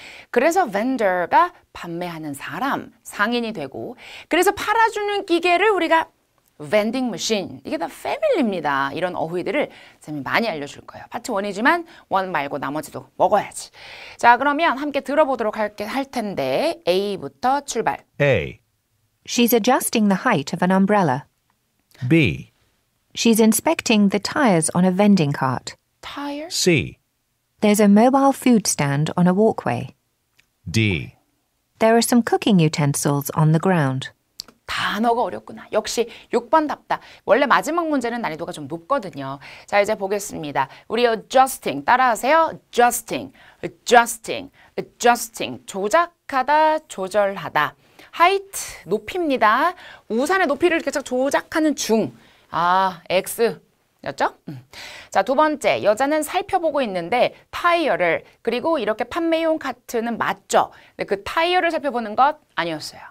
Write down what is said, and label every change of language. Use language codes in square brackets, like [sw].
[ko] 그래서 vendor가 판매하는 사람, 상인이 되고 그래서 팔아주는 기계를 우리가 vending machine. 이게 다 패밀리입니다. 이런 어휘들을 쌤이 많이 알려줄 거예요. 파트 1이지만 1 말고 나머지도 먹어야지. 자, 그러면 함께 들어보도록 할 텐데 A부터 출발. [en] A. She's adjusting the height of an umbrella. B. She's inspecting the tires on a vending cart. Tire. C. There's a mobile food stand on a walkway. D. There are some cooking utensils on the ground. [ko] 단어가 어렵구나. 역시 6번답다. 원래 마지막 문제는 난이도가 좀 높거든요. 자, 이제 보겠습니다. 우리 adjusting 따라하세요. [en] adjusting, adjusting, adjusting. [ko] 조작하다, 조절하다. height, 높이입니다. 우산의 높이를 계속 조작하는 중. 아, X. 였죠? 자, 두 번째, 여자는 살펴보고 있는데 타이어를, 그리고 이렇게 판매용 카트는 맞죠? 근데 그 타이어를 살펴보는 것 아니었어요.